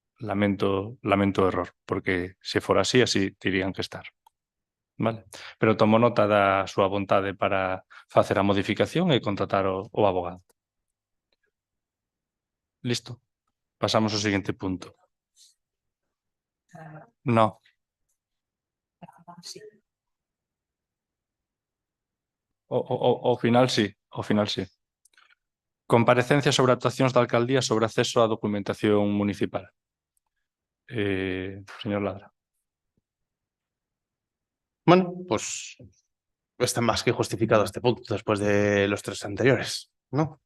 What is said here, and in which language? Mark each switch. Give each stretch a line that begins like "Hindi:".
Galician: Lamento o error, porque se for así terían que estar. Vale? Pero tomo nota da súa vontade para facer a modificación e contratar o abogado. Listo. Pasamos ao seguinte punto. No. Ao final sí, ao final sí. Comparecencia sobre actuacións da alcaldía sobre acceso á documentación municipal. Señor Ladra.
Spanish: Bueno, pues está más que justificado este punto después de los 3 anteriores, ¿no?